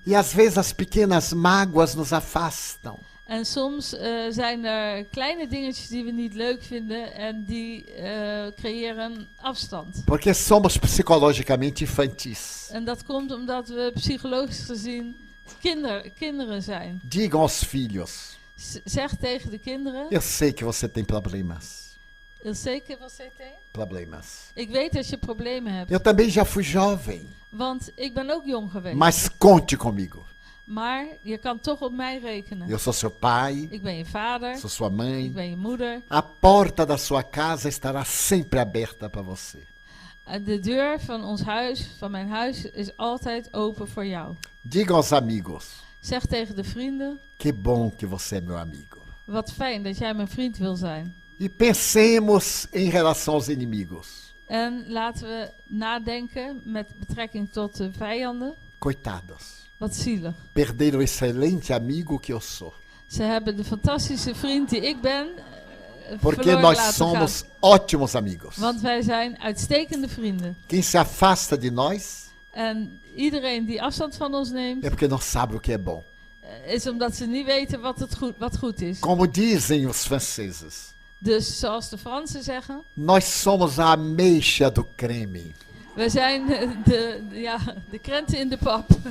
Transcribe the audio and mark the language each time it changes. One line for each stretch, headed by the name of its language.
Portuguese: E às vezes as pequenas mágoas nos afastam.
Dutch: En soms zijn er kleine dingetjes die we niet leuk vinden en die creëren afstand.
Portuguese: Porque somos psicologicamente infantis.
Dutch: En dat komt omdat we psychologisch gezien kinderen zijn.
Portuguese: Digam aos filhos:
Dutch: Zeg tegen de kinderen.
Portuguese: eu sei que você tem problemas. Zeker was CT? Problemas.
Dutch: Ik weet dat je problemen hebt.
Portuguese: Eu também já fui jovem.
Dutch: Want ik ben ook jong geweest.
Portuguese: Mas conte comigo.
Dutch: Maar je kan toch op mij rekenen.
Portuguese: Eu sou seu pai,
Dutch: Ik ben je vader.
Portuguese: sou sua
Dutch: Ik
Portuguese: mãe.
Dutch: ben je moeder.
Portuguese: A porta da sua casa estará sempre aberta para você.
Dutch: De deur van ons huis, van mijn huis, is altijd open voor jou.
Portuguese: Diga aos amigos:
Dutch: Zeg tegen de vrienden.
Portuguese: que bom que você é meu amigo.
Dutch: Wat fijn dat jij mijn vriend wil zijn.
Portuguese: E pensemos em relação aos inimigos.
Dutch: En laten we nadenken met betrekking tot de vijanden.
Portuguese: Coitados.
Dutch: Wat zielig.
Portuguese: Perderam o excelente amigo que eu sou.
Dutch: Ze hebben de fantastische vriend die ik ben
Portuguese: Porque
Dutch: verloren
Portuguese: nós
Dutch: laten
Portuguese: somos
Dutch: gaan.
Portuguese: ótimos amigos.
Dutch: Want wij zijn uitstekende vrienden.
Portuguese: Quem se afasta de nós
Dutch: En iedereen die afstand van ons neemt,
Portuguese: é porque não sabe o que é bom.
Dutch: is omdat ze niet weten wat goed is.
Portuguese: Como dizem os franceses,
Dutch: Dus zoals de Fransen zeggen,
Portuguese: nós somos a ameixa do creme.
Dutch: we zijn de krenten in de pap.